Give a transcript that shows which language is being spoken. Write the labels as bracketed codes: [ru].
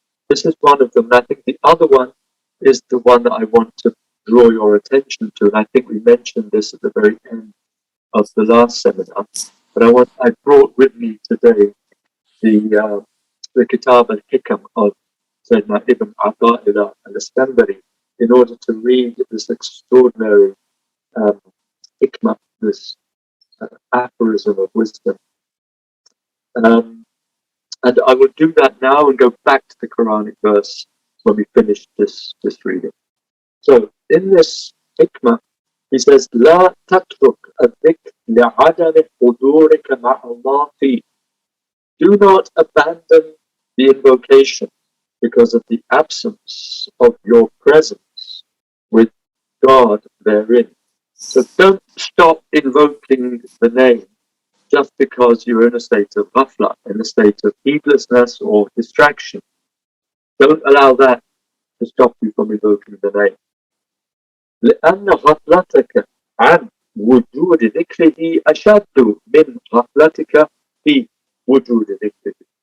[en] This is one of them, and I think the other one is the one that I want to draw your attention to, and I think we mentioned this at the very end of the last seminar, but I brought with me today the Kitab al-Hikam of Sayyidina Ibn Ata'illah al-Iskandari, in order to read this extraordinary hikmah, this aphorism of wisdom. And I will do that now and go back to the Quranic verse when we finish this reading. So in this hikmah, he says, [ar] لا تترك الذكر لعدم حضورك مع الله فيه. [en] Do not abandon the invocation because of the absence of your presence with God therein. So don't stop invoking the name just because you're in a state of ghafla, in a state of heedlessness or distraction. Don't allow that to stop you from invoking the name. [ar] لأن غفلتك عن وجود ذكره أشد من غفلتك في وجود ذكره.